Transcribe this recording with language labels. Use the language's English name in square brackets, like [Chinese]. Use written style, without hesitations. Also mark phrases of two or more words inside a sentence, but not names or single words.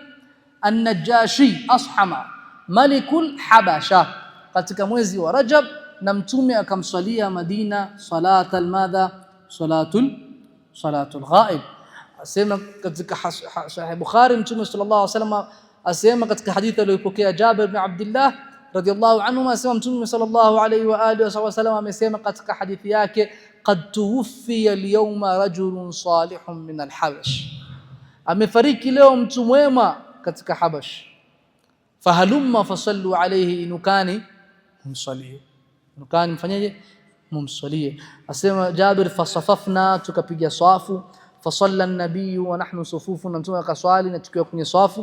[Swahili] An-Najashi Ashama Malikul Habasha katika mwezi wa Rajab, na Mtume akamswalia Madina [Arabic] صلاة مدها, صلاة الغائب. [Swahili] Asema katika Sahih Bukhari, Mtume [Arabic] صلى الله عليه وسلم [Swahili] asema katika hadithi aliyopokea Jabir ibn Abdullah [Arabic] رضي الله عنه, [Swahili] asema Mtume [Arabic] صلى الله عليه وعلى آله وسلم [Swahili] amesema katika hadithi yake, [Arabic] قد توفي اليوم رجل صالح من الحبش, [Swahili] amefariki leo mtu mwema katika Habash, [Arabic] فهلموا فصلوا عليه [Swahili] inukani mumsalie, inukani mfanyaje? Mumsalie. Asema Jabir, fasafafna, tukapiga safu, [Arabic] فصلى النبي ونحن صفوف, [Swahili] na Mtume akaswali na tukiwa kwenye safu.